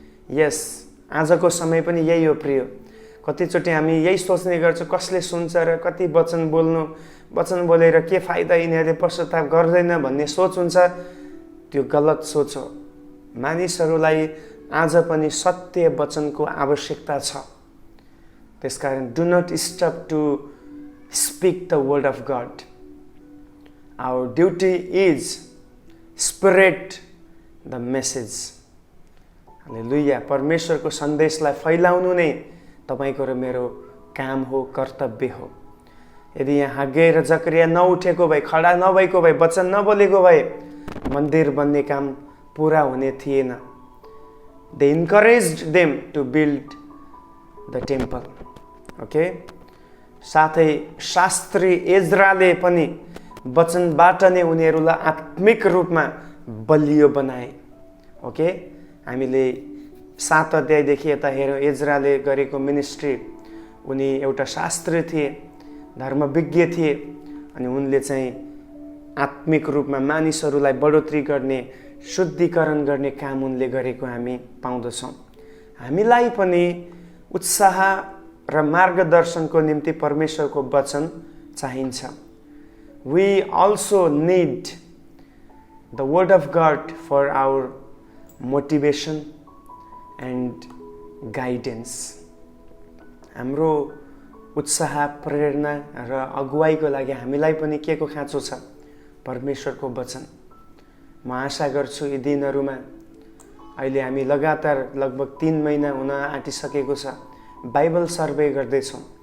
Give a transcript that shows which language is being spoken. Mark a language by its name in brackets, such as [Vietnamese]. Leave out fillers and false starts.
[Nepali] यस, आजको समय पनि यही हो प्रिय। कतिचोटि हामी यही सोच्ने गर्छौँ, कसले सुन्छ र कति वचन बोल्नु, वचन बोलेर के फाइदा, यिनीहरूले पश्चाताप गर्दैन भन्ने सोच हुन्छ। त्यो गलत सोच हो। मानिसहरूलाई आज पनि सत्य वचनको आवश्यकता छ। त्यसकारण [English] Do not stop to speak the word of God. Our duty is spread the message. [Nepali] हालेलुया। परमेश्वरको सन्देशलाई फैलाउनु नै तपाईको र मेरो काम हो, कर्तव्य हो। यदि यहाँ हाग्गे र जकरिया नउठेको भए, खडा नभएको भए, वचन नबोलेको भए मन्दिर बन्ने काम पुरा हुने थिएन। [English] They encouraged them to build the temple. [Nepali] Okay, साथै शास्त्री एज्राले पनि वचनबाट नै उनीहरूलाई आत्मिक रूपमा बलियो बनाए। ओके, हामीले 7 अध्यायदेखि यता हेऱ्यौँ एज्राले गरेको मिनिस्ट्री। उनी एउटा शास्त्री थिए, धर्मविज्ञ थिए, अनि उनले चाहिँ आत्मिक रूपमा मानिसहरूलाई बढोत्तरी गर्ने, शुद्धिकरण गर्ने काम उनले गरेको हामी पाउँदछौँ। हामीलाई पनि उत्साह र मार्गदर्शनको निम्ति परमेश्वरको वचन चाहिन्छ। [English] We also need the word of God for our motivation and guidance. [Nepali] हाम्रो उत्साह, प्रेरणा र अगुवाईको लागि हामीलाई पनि के को खाँचो छ? परमेश्वरको वचन। म आशा गर्छु यी दिनहरूमा अहिले हामी लगातार लगभग 3 महिना हुन आँटिसकेको छ बाइबल सर्वे गर्दैछौँ।